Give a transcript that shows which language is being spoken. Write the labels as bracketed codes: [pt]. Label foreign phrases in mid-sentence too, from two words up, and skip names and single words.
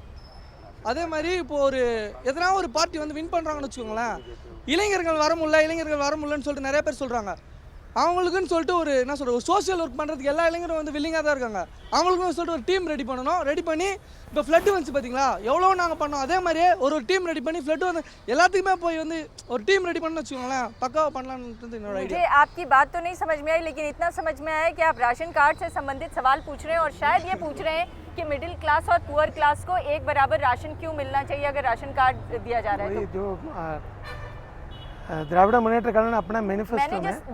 [ta] அதே மாதிரி இப்போது ஒரு எதனா ஒரு பார்ட்டி வந்து வின் பண்ணுறாங்கன்னு வச்சுக்கோங்களேன், இளைஞர்கள் வர முடியலன்னு சொல்லிட்டு நிறைய பேர் சொல்கிறாங்க. அவங்களுக்குன்னு சொல்லிட்டு ஒரு என்ன சொல்கிறது, ஒரு [en] social work [ta] பண்ணுறதுக்கு எல்லா இளைஞரும் வந்து வில்லிங்காக தான் இருக்காங்க. அவங்களுக்குன்னு சொல்லிட்டு ஒரு [en] team ready [ta] பண்ணணும். ரெடி பண்ணி இப்போ ஃப்ளட்டு வந்துச்சு பார்த்தீங்களா, எவ்வளோ நாங்கள் பண்ணோம், அதே மாதிரியே ஒரு [en] team ready [ta] பண்ணி ஃப்ளட்டு வந்து எல்லாத்துக்குமே போய் வந்து ஒரு [en] team ready [ta] பண்ணணும்னு வச்சுக்கோங்களேன், பக்காவாக பண்ணலான்றது என்னோட ஐடியா. [hi] मुझे आपकी बात तो नहीं समझ में आई, लेकिन इतना समझ में आया कि आप राशन कार्ड से संबंधित सवाल पूछ रहे हैं और शायद ये पूछ रहे हैं कि [en] middle class [hi] और [en] poor class [hi] को एक बराबर राशन क्यों मिलना चाहिए अगर राशन कार्ड दिया जा रहा है तो? जो द्राविड़ मुन्नेत्र कळगम ने अपना मैनिफेस्टो मैंने में